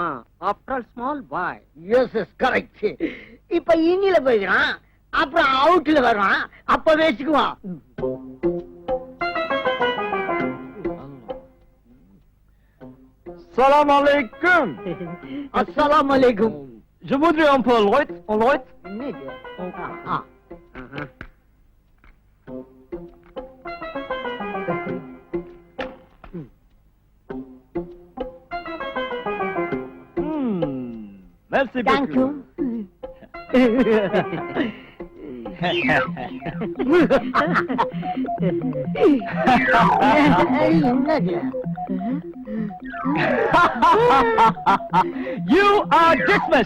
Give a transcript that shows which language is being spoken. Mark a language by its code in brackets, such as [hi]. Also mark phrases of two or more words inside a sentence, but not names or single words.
[en] After all small boy. Yes yes correct. [ta] இப்ப இனில போயிடுறான், அப்புறம் அவுட்ல வருவான், அப்ப வச்சுக்குவான். [ar] السلام عليكم. السلام عليكم. [fr] Je voudrais un peu Lloyd. [ta] என்னது? [fr] Merci [en] Thank you. என்னது? You are dismissed.